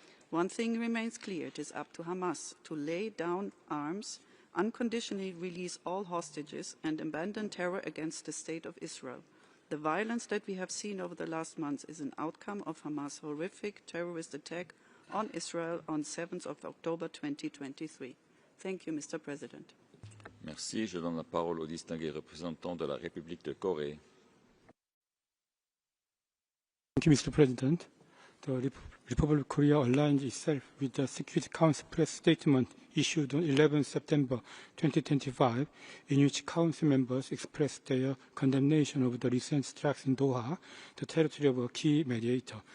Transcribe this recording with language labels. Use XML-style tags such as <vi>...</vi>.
<en>One thing remains clear: it is up to Hamas to lay down arms, unconditionally release all hostages and abandon terror against the State of Israel. The violence that we have seen over the last months is an outcome of Hamas' horrific terrorist attack on Israel on 7th of October 2023. Thank you, Mr. President.</en> <fr>Merci. Je donne la parole au distingué représentant de la République de Corée.</fr> <en>Thank you, Mr. President. The Republic of Korea aligns itself with the Security Council press statement issued on 11 September 2025, in which Council members expressed their condemnation of the recent strikes in Doha, the territory of a key mediator.</en>